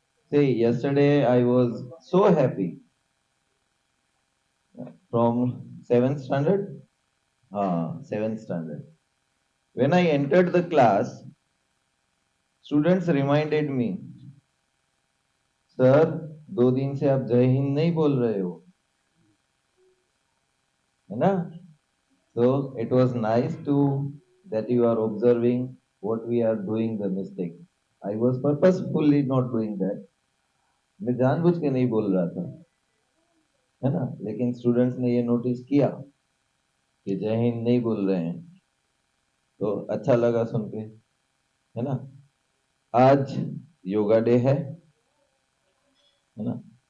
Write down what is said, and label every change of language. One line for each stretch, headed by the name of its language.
English: See, yesterday I was so happy from seventh standard. Seventh standard. When I entered the class, students reminded me,
Hindi: sir 2 दिन से आप जय हिंद नहीं बोल रहे हो, है ना?
English: So it was nice to that you are observing what we are doing the mistake. I was purposefully not doing that.
Hindi: मैं जानबूझ के नहीं बोल रहा था, है ना? लेकिन स्टूडेंट्स ने ये नोटिस किया कि जय हिंद नहीं बोल रहे हैं, तो अच्छा लगा सुन के, है ना? आज योगा डे है ना?